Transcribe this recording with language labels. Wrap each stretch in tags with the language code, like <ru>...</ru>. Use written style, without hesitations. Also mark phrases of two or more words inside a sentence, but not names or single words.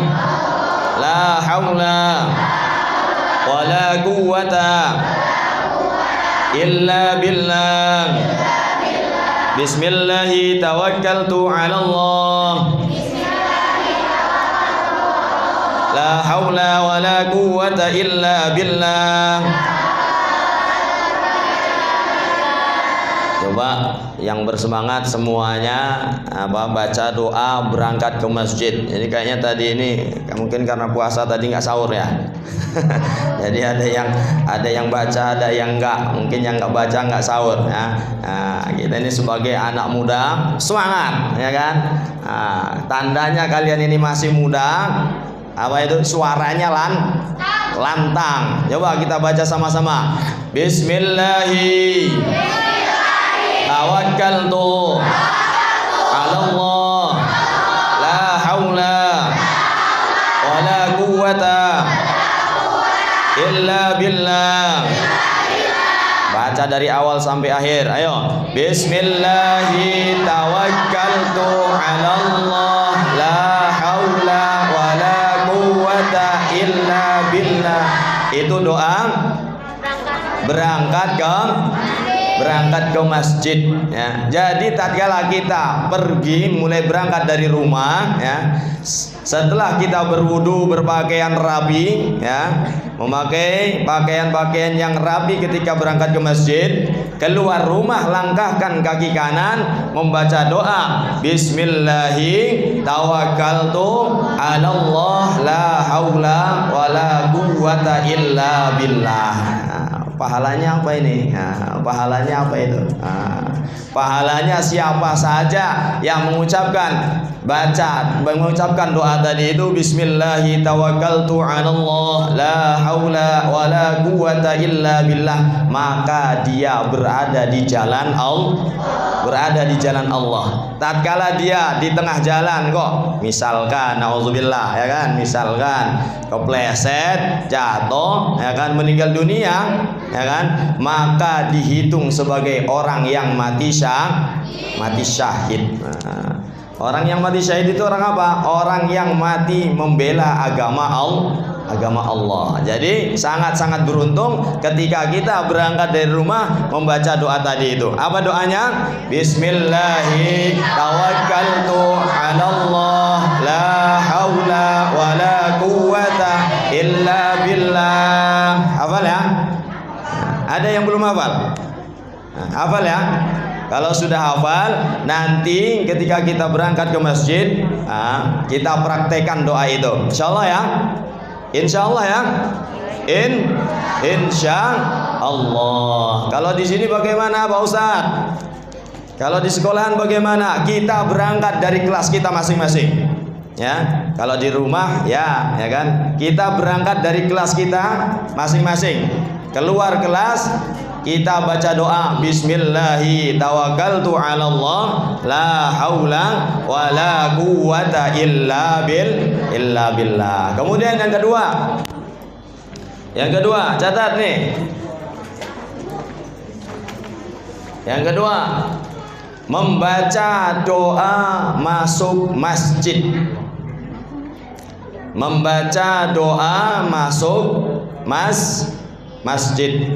<ar>لا حول ولا قوة إلا بالله. بسم الله توكلت على الله. لا حول ولا قوة إلا بالله.</ar> <id>Coba yang bersemangat semuanya baca doa berangkat ke masjid. Jadi kayaknya tadi ini mungkin karena puasa tadi nggak sahur ya. Jadi ada yang baca, ada yang enggak. Mungkin yang nggak baca nggak sahur ya. Nah, kita ini sebagai anak muda semangat ya kan. Nah, tandanya kalian ini masih muda. Apa itu? Suaranya lantang. Coba kita baca sama-sama.</id> <ar>بسم الله توكلت على الله. لا حول ولا قوة إلا بالله.</ar> <id>Baca dari awal sampai akhir. Ayo.</id> <ar>بسم الله توكلت على الله. لا حول ولا قوة إلا بالله.</ar> <id>Itu doa berangkat ke berangkat ke masjid ya. Jadi tatkala kita pergi mulai berangkat dari rumah ya, setelah kita berwudu, berpakaian rapi ya, memakai pakaian-pakaian yang rapi ketika berangkat ke masjid, keluar rumah langkahkan kaki kanan, membaca doa</id> <ar>بسم الله توكلت على الله لا حول ولا قوة إلا بالله.</ar> <id>Pahalanya apa ini? Pahalanya apa itu? Pahalanya siapa saja yang mengucapkan doa tadi itu</id> <ar>بسم الله توكلت على الله لا حول ولا قوة إلا بالله,</ar> <id>maka dia berada di jalan Allah. Tatkala dia di tengah jalan kok misalkan nauzubillah ya kan, misalkan kepleset, jatuh ya kan, meninggal dunia ya kan, maka dihitung sebagai orang yang mati syahid. Orang yang mati syahid itu orang apa? Orang yang mati membela agama Allah. Jadi sangat-sangat beruntung ketika kita berangkat dari rumah membaca doa tadi itu. Apa doanya?</id> <ar>بسم الله توكلت على الله لا حول ولا قوة إلا بالله.</ar> <id>Hafal ya? Ada yang belum hafal? Hafal ya? Kalau sudah hafal, nanti ketika kita berangkat ke masjid, kita praktekkan doa itu.</id> <ar>إن شاء الله</ar> <id>ya.</id> <ar>إن شاء الله</ar> <id>ya.</id> <ar>إن شاء الله.</ar> <id>Kalau di sini bagaimana Pak Ustadz? Kalau di sekolahan bagaimana? Kita berangkat dari kelas kita masing-masing. Ya, kalau di rumah ya kan. Kita berangkat dari kelas kita masing-masing. Keluar kelas, kita baca doa</id> <ar>بسم الله توكلت على الله لا حول ولا قوة إلا بالله.</ar> <id>Kemudian yang kedua catat nih. Yang kedua, membaca doa masuk masjid. Membaca doa masuk masjid.</id>